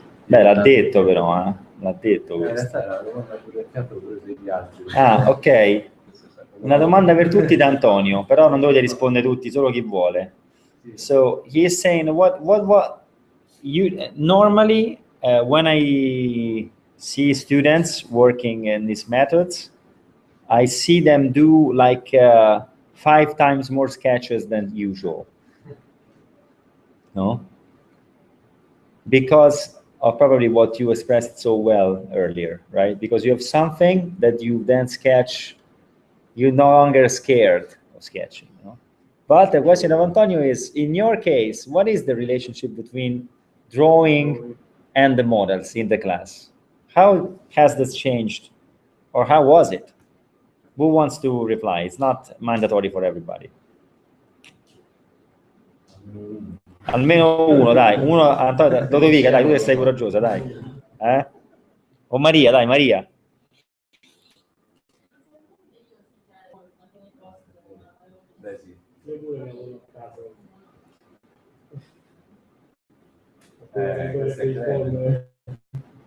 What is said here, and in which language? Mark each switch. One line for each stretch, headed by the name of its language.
Italian: Beh, l'ha detto però, l'ha detto questo. In realtà era la domanda pure degli altri. Ah, ok. Una domanda per tutti da Antonio, però non dovete rispondere tutti, solo chi vuole.
English: So he is saying what you normally when I see students working in these methods, I see them do like 5 times more sketches than usual. No? Because of probably what you expressed so well earlier, right? Because you have something that you then sketch, you're no longer scared of sketching. No? But the question of Antonio is, in your case, what is the relationship between drawing and the models in the class? How has this changed? Or how was it? Who wants to reply? It's not mandatory for everybody.
Italian: Almeno uno, dai. Uno, Antonio, Lodovica, dai, tu che sei coraggiosa, dai. O Maria, dai, Maria. Beh, sì.